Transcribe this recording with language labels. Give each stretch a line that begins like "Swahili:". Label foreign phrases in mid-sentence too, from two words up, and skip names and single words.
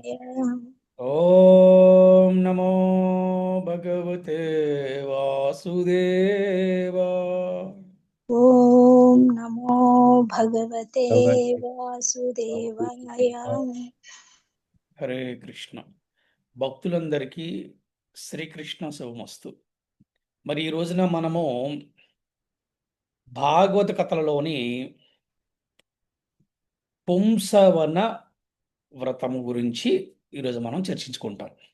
Sanskrit: वासुदेवाय। ओम नमो भगवते वासुदेवाय। ॐ नमो भगवते भगवते वासुदेवाय। वासुदेवाय।
Telugu: హరే కృష్ణ. భక్తులందరికీ శ్రీకృష్ణ శుభమస్తు. మరి ఈ రోజున మనము భాగవత కథలలోని పుంసవన వ్రతము గురించి ఈరోజు మనం చర్చించుకుంటాం.